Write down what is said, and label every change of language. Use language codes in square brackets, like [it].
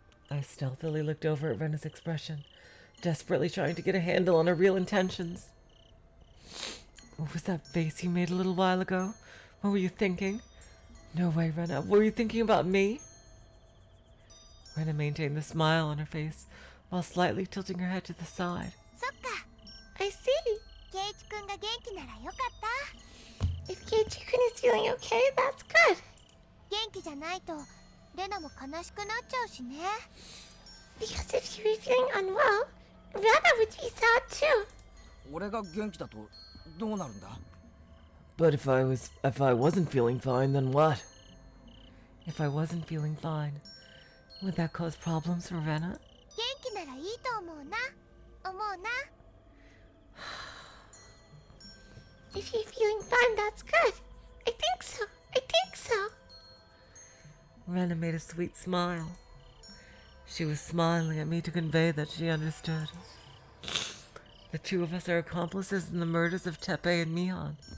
[en] I stealthily looked over at Rena's expression, desperately trying to get a handle on her real intentions. What was that face you made a little while ago? What were you thinking? No way, Rena. Were you thinking about me? Rena maintained the smile on her face while slightly tilting her head to the side. [ja] そっか。 [en] I see. [ja] ケイ Keiichi君が元気ならよかった。 [en] If Keiichi-kun is feeling okay, that's good. [ja] 元気じゃないとレナも悲しくなっちゃうしね。 [en] Because if you were feeling unwell, Rena would be sad too. [ja] 俺が元気だとどうなるんだ？ [en] But if I wasn't feeling fine, then what? If I wasn't feeling fine, would that cause problems for Rena? [ja] 元気ならいいと思うな。思うな。 [en] If you're feeling fine, that's good. I think so. I think so. Rena made a sweet smile. She was smiling at me to convey that she understood. The two of us are accomplices in the murders of Teppei and Mion.